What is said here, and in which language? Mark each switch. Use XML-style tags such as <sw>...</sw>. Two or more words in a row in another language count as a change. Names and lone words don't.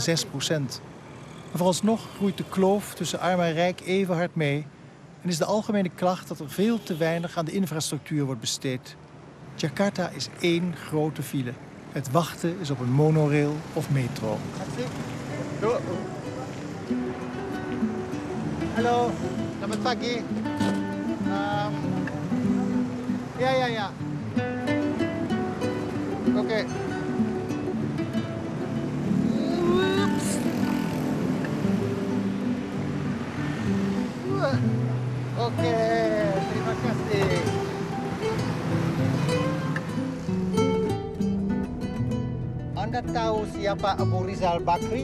<nl>Maar vooralsnog groeit de kloof tussen arm en rijk even hard mee. En is de algemene klacht dat er veel te weinig aan de infrastructuur wordt besteed. Jakarta is één grote file. Het wachten is op een monorail of metro.</nl> <id>Hallo, selamat pagi. Ja. Oké. Oke, terima kasih. Anda tahu siapa Abu Rizal Bakri?</id>